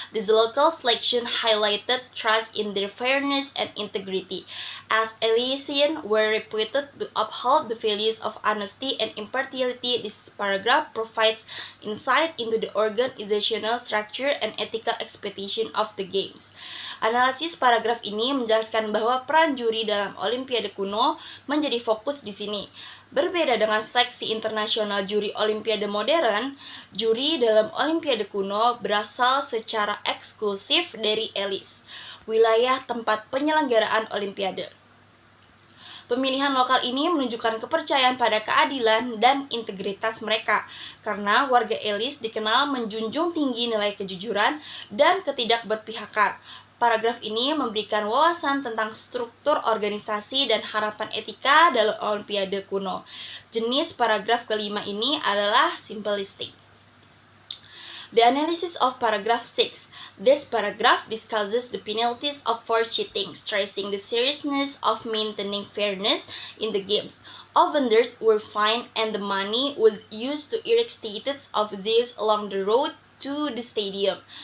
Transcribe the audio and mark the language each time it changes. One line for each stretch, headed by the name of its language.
English: This local selection highlighted trust in their fairness and integrity, as Elysians were reputed to uphold the values of honesty and impartiality. This paragraph provides insight into the organizational structure and ethical expectation of the games.
Indonesian: Analisis paragraf ini menjelaskan bahwa peran juri dalam Olimpiade kuno menjadi fokus di sini. Berbeda dengan seleksi internasional juri Olimpiade modern, juri dalam Olimpiade kuno berasal secara eksklusif dari Elis, wilayah tempat penyelenggaraan Olimpiade. Pemilihan lokal ini menunjukkan kepercayaan pada keadilan dan integritas mereka, karena warga Elis dikenal menjunjung tinggi nilai kejujuran dan ketidakberpihakan. Paragraf ini memberikan wawasan tentang struktur organisasi dan harapan etika dalam Olimpiade kuno. Jenis paragraf kelima ini adalah simplistic.
English: The analysis of paragraph 6. This paragraph discusses the penalties for cheating, stressing the seriousness of maintaining fairness in the games. Offenders were fined and the money was used to erect statues of Zeus along the road to the stadium.